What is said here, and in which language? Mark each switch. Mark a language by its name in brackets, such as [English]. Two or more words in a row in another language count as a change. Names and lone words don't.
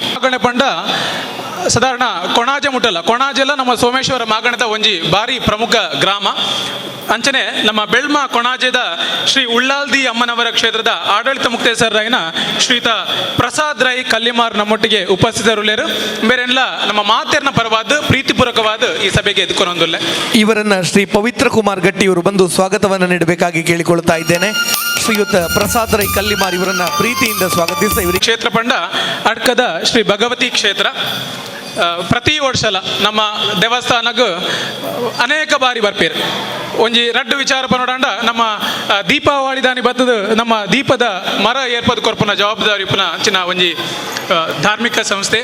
[Tulu] ಮಾಗಣೆ ಪಂಡ ಸಾಧಾರಣ ಕೊಣಾಜೆ ಮುಟ್ಟಲ್ಲ, ಕೊಣಾಜೆಲ್ಲ ನಮ್ಮ ಸೋಮೇಶ್ವರ ಮಾಗಣದ ಒಂಜಿ ಬಾರಿ ಪ್ರಮುಖ ಗ್ರಾಮ. ಅಂಚನೆ ನಮ್ಮ ಬೆಳ್ಮ ಕೊಣಾಜೆದ ಶ್ರೀ ಉಳ್ಳಾಲ್ದಿ ಅಮ್ಮನವರ ಕ್ಷೇತ್ರದ ಆಡಳಿತ ಮುಕ್ತೇಸರಾಯಿನ ಶ್ರೀಯುತ ಪ್ರಸಾದ್ ರೈ ಕಲ್ಲಿಮಾರ್ ನಮ್ಮೊಟ್ಟಿಗೆ ಉಪಸ್ಥಿತರುಳ್ಳೇರು ಬೇರೆಲ್ಲ ನಮ್ಮ ಮಾತೇರ್ನ ಪರವಾದ ಪ್ರೀತಿಪೂರ್ವಕವಾದ ಈ ಸಭೆಗೆ ಎದ್ಕೊಂಡೊಂದುಲ್ಲೆ. [Kannada] ಇವರನ್ನ ಶ್ರೀ ಪವಿತ್ರ ಕುಮಾರ್ ಗಟ್ಟಿ ಇವರು ಬಂದು ಸ್ವಾಗತವನ್ನು ನೀಡಬೇಕಾಗಿ ಕೇಳಿಕೊಳ್ತಾ ಇದ್ದೇನೆ. ಶ್ರೀಯುತ ಪ್ರಸಾದ್ ರೈ ಕಲ್ಲಿಮಾರ್ ಇವರನ್ನ ಪ್ರೀತಿಯಿಂದ ಸ್ವಾಗತಿಸಿದ ಇವರಿಗೆ [Tulu] ಕ್ಷೇತ್ರ ಪಂಡ ಅಡ್ಕದ ಶ್ರೀ ಭಗವತಿ ಕ್ಷೇತ್ರ ಪ್ರತಿ ವರ್ಷಲ ನಮ್ಮ ದೇವಸ್ಥಾನಕ್ಕೆ ಅನೇಕ ಬಾರಿ ಬರ್ಪೇರು. ಒಂಜಿ ರಡ್ಡು ವಿಚಾರ ಪನೋಡಂಡ ನಮ್ಮ ದೀಪಾವಳಿ ದಾನಿ ಬತ್ತದ ನಮ್ಮ ದೀಪದ ಮರ ಏರ್ಪದ ಕೊರ್ಪುನ ಜವಾಬ್ದಾರಿ ಉಪ್ಪುನ ಅಂಚಿನ ಒಂಜಿ ಧಾರ್ಮಿಕ ಸಂಸ್ಥೆ.